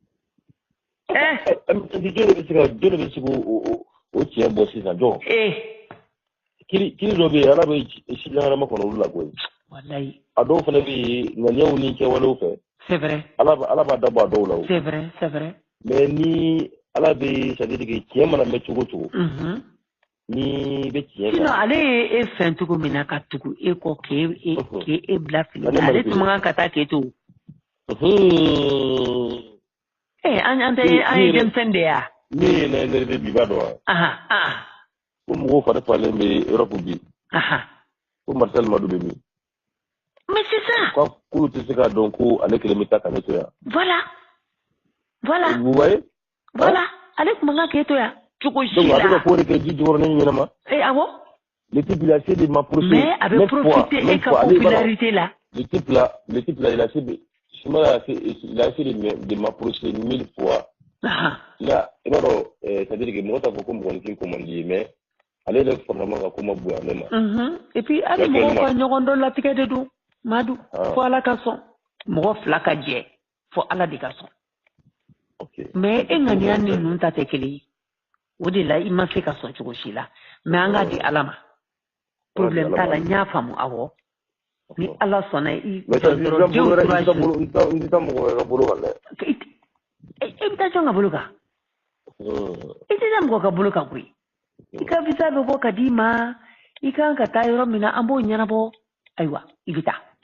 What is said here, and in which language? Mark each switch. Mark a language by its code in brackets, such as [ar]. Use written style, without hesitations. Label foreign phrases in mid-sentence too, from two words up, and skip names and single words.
[bm] jɔn de bɛ se o tiɲɛ bɔ sisan jɔn kiri dɔ bɛ yen ala bɛ silamɛma kɔnɔ olu la koyi walayi a dɔw fana bɛ yen ŋaniyaw ni kɛwalew fɛ [fr] c'est vrai [bm] ala b'a dabɔ a dɔw la o [fr] c'est vrai [bm] mais ni ala bɛ [fr] c'est à dire que [bm] tiɲɛ mana mɛn cogo o cogo ni bɛ tiɲɛ kan sinon ale ye e fɛn cogo min na ka tugu e kɔ k'e bila fili la ale tun man kan ka taa k'e to an ye denmisɛnnin de ye wa ne ye nɛgɛ bi b'a dɔn wa ko mɔgɔw fari falen bɛ Europe bi ko Marcel Madu bɛ min [fr] mais c'est ça [bm] k'olu tɛ se k'a dɔn ko ale kelen bɛ taa ka ne to yan [fr] voilà vous voyez [bm] ale tun man kan k'e to yan cogo si la donc a bɛ ka ko de kɛ ji jukɔrɔ ne ɲɛnama awɔ [fr] le type il a essayé de m'approcher [bm] mais a bɛ profiter e ka popularité la [fr] le type là il a essayé de m'approcher 1000 fois là [bm] i b'a dɔn [fr] c'est-à-dire que [bm] mɔgɔ t'a fɔ ko mɔgɔninfin ko man di ye mais ale yɛrɛ fɔlɔma ka ko ma bonya ne ma et puis hali mɔgɔw ka ɲɔgɔn dɔn latigɛ de don Madu fo ala ka sɔn mɔgɔ fila ka jɛ fo ala de ka sɔn mais e ŋaniya ni ninnu ta tɛ kelen ye o de la i ma se ka sɔn cogo si la mais an k'a di ala ma problème t'a la n y'a faamu awɔ ni ala sɔnna i bɛ taa mɔgɔ wɛrɛ ka bolo kan dɛ i bɛ taa jɔn ka bolo kan i tɛ taa mɔgɔ ka bolo kan koyi i ka visa bɛ bɔ ka d'i ma i kan ka taa yɔrɔ min na an b'o ɲɛnabɔ ayiwa i bɛ taa